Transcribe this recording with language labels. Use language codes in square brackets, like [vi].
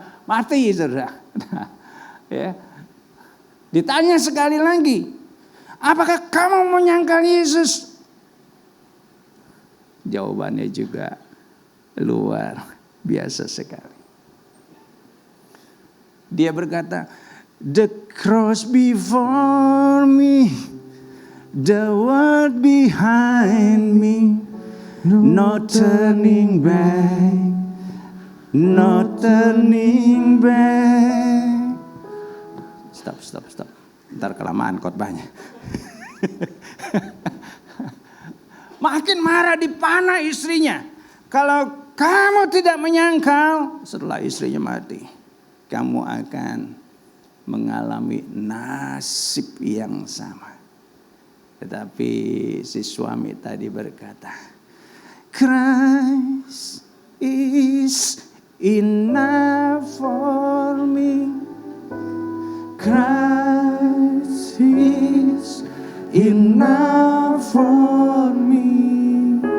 [id] Mati, Saudara. Ya. Ditanya sekali lagi, apakah kamu menyangkal Yesus? Jawabannya juga luar biasa sekali. [en] Dia berkata, the cross before me, the world behind me, no turning back, no turning back. [id] Stop. Ntar kelamaan khotbahnya. Makin marah, dipanah istrinya. Kalau kamu tidak menyangkal, setelah istrinya mati, kamu akan mengalami nasib yang sama. [en] Tetapi si suami tadi berkata, Christ is enough for me. Christ is enough for me.